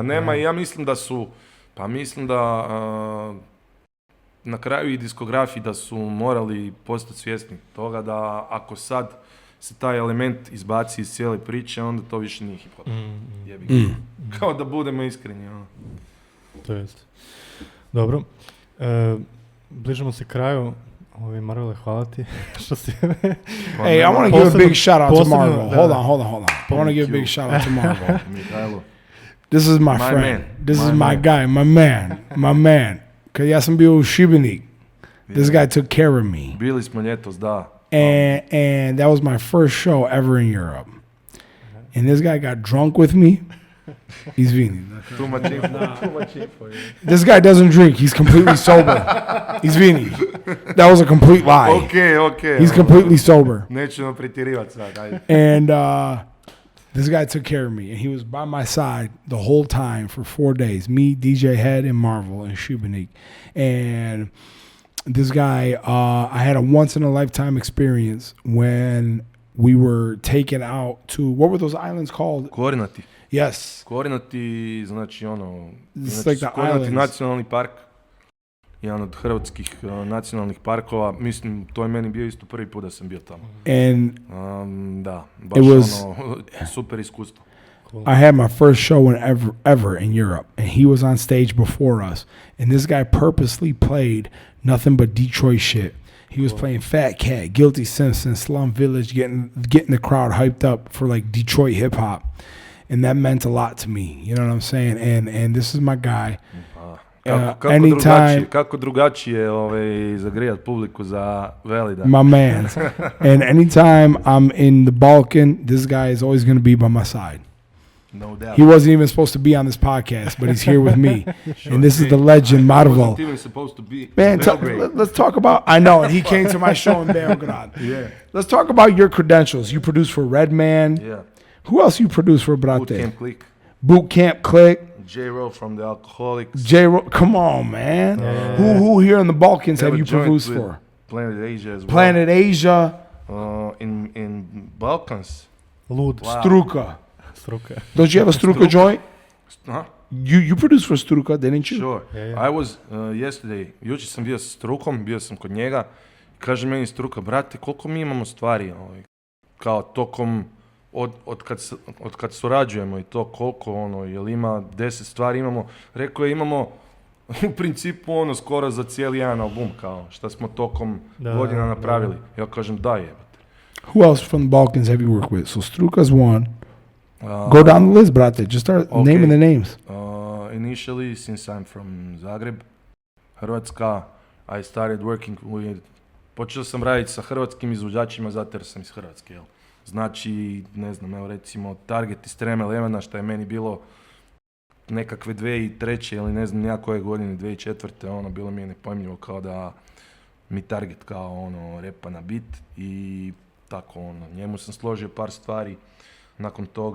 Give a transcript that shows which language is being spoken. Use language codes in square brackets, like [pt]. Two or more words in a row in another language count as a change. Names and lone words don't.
[hr] Nema i ja mislim da su, na kraju i diskografi da su morali postati svjesni toga da ako sad se taj element izbaci iz cijele priče, onda to više nije hip-hop. Kao da budemo iskreni. Ono. To jest. Dobro. Bližimo se kraju. Marvele, hvala ti što si... [en] Hey, I want to give a big shout out to Marvel. Hold on. I want to give a big shout out to Marvel. This is my friend. Man. This is my guy, my man. [hr] Kad ja sam bio u Šibenik, [en] this guy took care of me. [hr] Bili smo ljetos, da. [en] And that was my first show ever in Europe. And this guy got drunk with me. [hr] Izvini. [en] Too much info. This guy doesn't drink. He's completely sober. Izvini. That was a complete lie. Okay. He's completely sober. [hr] Nećemo pretjerivati sad, ajde. [en] And this guy took care of me. And he was by my side the whole time for 4 days. Me, DJ Head, and Marvel in Šibenik. And this guy, I had a once-in-a-lifetime experience when we were taken out to, what were those islands called? Koordinati. Yes. [hr] Koordinati, znači ono, [en] Like [hr] Koordinati nacionalni park, jedan od hrvatskih nacionalnih parkova, mislim, to je meni bio isto prvi put da sam bio tamo. [en] And [hr] da, baš ono, super iskustvo. [en] Cool. I had my first show ever in Europe, and he was on stage before us, and this guy purposely played nothing but Detroit shit. He was playing Fat Cat, Guilty Simpson, Slum Village, getting the crowd hyped up for like Detroit hip hop. And that meant a lot to me, you know what I'm saying? And this is my guy. [hr] Kako drugačije zagrijat publiku za Valida. [en] My man. And anytime I'm in the Balkan, this guy is always going to be by my side. No doubt. He wasn't even supposed to be on this podcast, but he's here with me. Sure. And this is the legend, Marvel. Wasn't even supposed to be. Man, let's talk about... I know, and he came to my show in Belgrade. Yeah. Let's talk about your credentials. You produce for Redman. Yeah. Who else you produce for, brate? Boot Camp Click. J-Ro from the Alcoholics. J-Ro, come on, man. Who here in the Balkans have you produced for? Planet Asia as well. Planet Asia. In Balkans. [hr] Lud. [en] Wow. Struka. Don't you have a Struka joint? Huh? You produced for Struka, didn't you? Sure. Yeah. I was yesterday, [hr] jučer sam bio sa Strukom, bio sam kod njega. Kaže meni Struka, brate, koliko mi imamo stvari, kao tokom, od kad surađujemo i to koliko, jel ima 10 stvari imamo. Rekao je, imamo u principu skoro za cijeli jedan album, kao šta smo tokom godina napravili. Ja kažem, da jebate. [en] Who else from the Balkans have you worked with? So Struka's one. Go down the list, brate. Just start naming the names. Initially, since I'm from Zagreb, Hrvatska, I started working with... [hr] Počeo sam raditi sa hrvatskim izvođačima zato jer sam iz Hrvatske, jel? Znači, ne znam, evo recimo Target iz Treme Lemena, što je meni bilo nekakve 2003. ili ne znam nijakoj godine, 2004. Bilo mi je nepojmljivo kao da mi Target kao repa na bit i tako njemu sam složio par stvari.